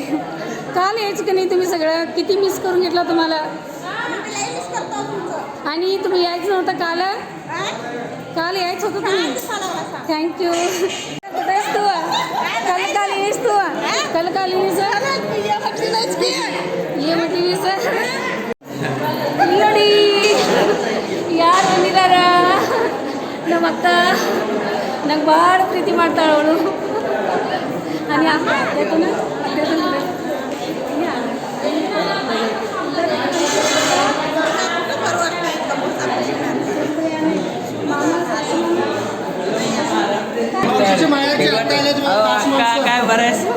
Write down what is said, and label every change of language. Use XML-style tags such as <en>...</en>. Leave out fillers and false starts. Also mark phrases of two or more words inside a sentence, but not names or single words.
<mr>काल यायचं की नाही तुम्ही सगळं किती मिस करून घेतलं तुम्हाला. आणि तुम्ही यायचं नव्हतं काल यायचं होतं तुम्ही. थँक्यू कुठे आहेस तू काल येईस तू काल येईस ये म्हटली सर</mr> <kn>ನೋಡಿ ಯಾರು ಬಂದಿದ್ದಾರ ನಮ್ಮ ಅಕ್ಕ ನಂಗೆ ಭಾಳ ಪ್ರೀತಿ ಮಾಡ್ತಾಳೆ ಅವಳು.</kn> <mr>आणि अत्यातून काय बरं</mr>